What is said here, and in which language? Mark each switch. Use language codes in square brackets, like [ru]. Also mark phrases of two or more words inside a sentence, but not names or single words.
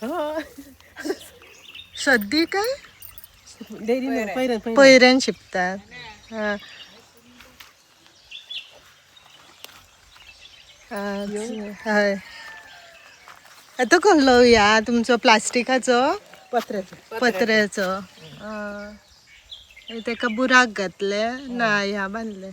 [kok] हो सद्दी काय डेअरी पहिलं पैऱ्यान शिपतात. हा. हय आता कसलो या तुमचो प्लास्टिकाचो पत्र्याचो तेका बुराक घातले ना ह्या बांधले.